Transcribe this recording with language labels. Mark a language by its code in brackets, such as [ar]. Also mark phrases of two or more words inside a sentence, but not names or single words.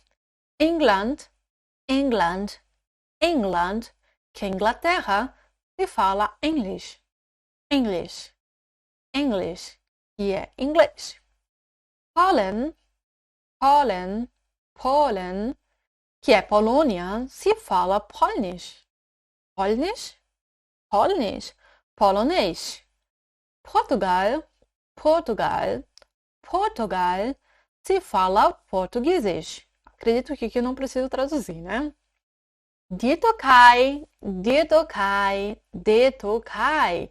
[pt] England, England, England, que é Inglaterra, se fala English. [de] English, English, [pt] que é inglês. Poland, Poland, Poland, que é Polônia, se fala polnish. [de] Polnish, polnish, [pt] polonês. Portugal, Portugal, Portugal, se fala português. Acredito que aqui eu não preciso traduzir, né? [de] Die Türkei, die Türkei, die Türkei.